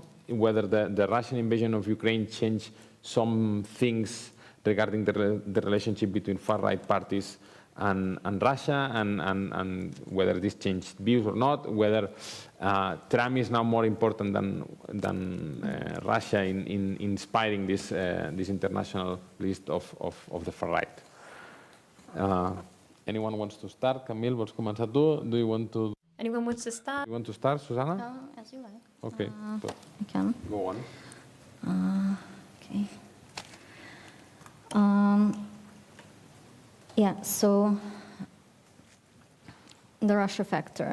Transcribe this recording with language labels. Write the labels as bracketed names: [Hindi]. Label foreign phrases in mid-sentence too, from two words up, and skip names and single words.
[English] Whether the Russian invasion of Ukraine changed some things regarding the relationship between far-right parties and Russia, and whether this changed views or not, whether Trump is now more important than Russia in inspiring this international list of the far-right. Anyone wants to start? [Catalan] Camil, vols començar tu? [English] Do you want to? Anyone wants to start? You want to start, Zsuzsanna? As you like. Okay. I can. Go on. Okay. Yeah, so the Russia factor.